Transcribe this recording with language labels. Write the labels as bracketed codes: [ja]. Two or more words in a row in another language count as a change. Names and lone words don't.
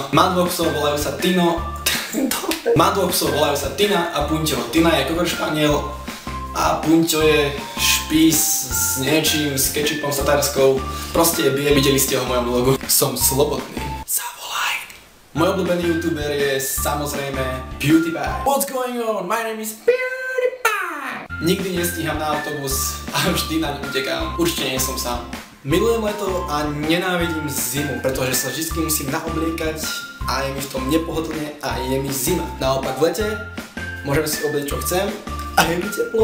[sk] Mám dvoch psov, volajú sa Tina a Punťo. Tina je kokor španiel a Punťo je špís s niečím, s kečupom, s tatárskou. Proste je bije, videli ste ho v mojom vlogu. Som slobodný. Zavolaj. Môj obľúbený youtuber je samozrejme PewDiePie. [en] What's going on? My name is PewDiePie. [sk] Nikdy nestíham na autobus a vždy naň utekám. Určite nie som sám. Milujem leto a nenávidím zimu, pretože sa vždy musím naobliekať a je mi v tom nepohodlne a je mi zima. Naopak v lete môžem si obliecť čo chcem a je mi teplo.